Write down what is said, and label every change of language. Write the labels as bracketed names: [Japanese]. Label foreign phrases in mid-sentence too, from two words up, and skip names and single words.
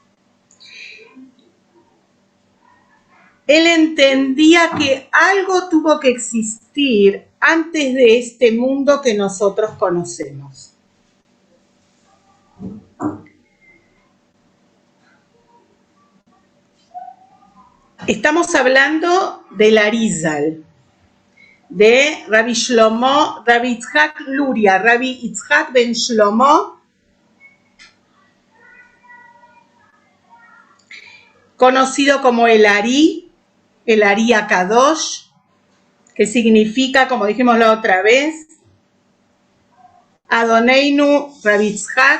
[Spanish] Él entendía que algo tuvo que existir antes de este mundo que nosotros conocemos. Estamos hablando del Arizal, de Rabbi Shlomo, Rabbi Yitzhak Luria, Rabbi Yitzhak ben Shlomo, conocido como el Ari Akadosh, que significa, como dijimos la otra vez, [Hebrew] אדוננו רבי יצחק.